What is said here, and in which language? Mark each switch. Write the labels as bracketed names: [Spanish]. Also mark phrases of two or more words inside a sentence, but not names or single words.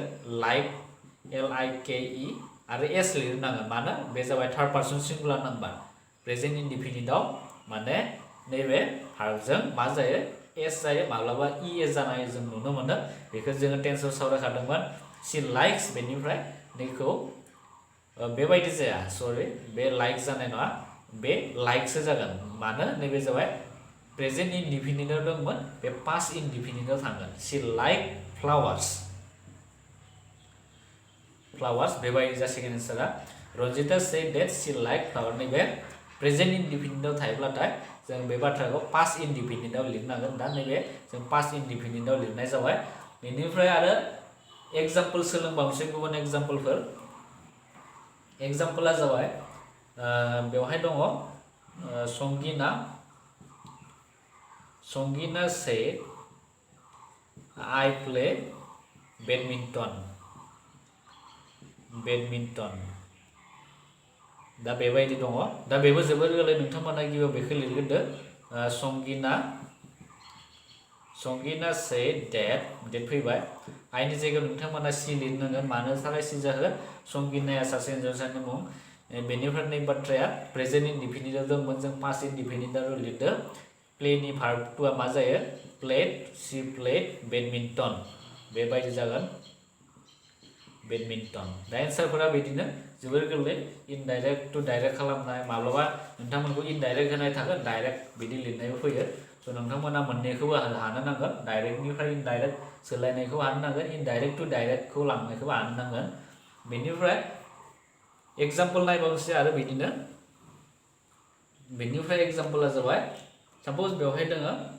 [Bodo] लाइक LIKE आरो एस लिरनांगोन मानो बे जाबाय [English] third person singular number present indefinite [Bodo] माने नैबे भार्बजों मा जायो एस जायो माब्लाबा ES जानाय जों नुनो मोनो बेखौ जोङो टेन्सआव सावरायखादोंमोन [English] she likes [Bodo] बेनिफ्राय नैखौ बेबायदि जाया सरि बे लाइक जानाय नङा बे लाइकसो जागोन मानो नैबे जाबाय [English] present indefinite [Bodo] दंमोन बे [English] past indefinite [Bodo] थांगोन [English] she like flowers [Bodo] बेबायदि जासिगोन एन्सारा रन्जिता [English] said that she liked flower [Bodo] नैबे [English] present indefinite [Bodo] थायोब्लाथाय जों बे बाथ्राखौ [English] past indefinite [Bodo] लिरनांगोन दा नैबे जों [English] past indefinite [Bodo] लिरनाय जाबाय बेनिफ्राय आरो एग्जाम्पल सोलोंबावनोसै गुबुन एग्जाम्पलफोर एग्जाम्पला जाबाय बेवहाय दङ संगिना [English] said I play badminton [Bodo] दा बेबायदि दङ दा बेबो जोबोर गोरलै नोंथांमोना गिबियाव बेखौ लिरग्रोदो संगिना [English] said that [Bodo] फैबाय आइनि जायगायाव नोंथांमोना सि लिरनांगोन मानो थाखाय सि जाखो संगिनाया सासे हिनजावसानि मुं बेनिफ्राय नै बाथ्राया [English] present indefinite [Bodo] दंमोन जों [English] past indefinite [Bodo] लिरदो प्लेनि भार्ब टुआ मा जायो [English] played she played badminton [Bodo] बेबायदि जागोन बेडमिन्टन दा एन्सारफोरा बिदिनो जोबोर गोरलै [English] indirect to direct [Bodo] खालामनाय माब्लाबा नोंथांमोनखौ इनडाइरेक्ट होनाय थागोन डाइरेक्ट बिदि लिरनायबो फैयो स' नोंथांमोना मोननैखौबो हानो नांगोन डाइरेक्टनिफ्राय इनडाइरेक्ट सोलायनायखौ हानो नांगोन [English] indirect to direct [Bodo] लांनायखौबो हानो नांगोन बेनिफ्राय एग्जाम्पल नायबावनोसै आरो बिदिनो बेनिफ्राय एग्जाम्पला जाबाय साप'ज बेवहाय दोङो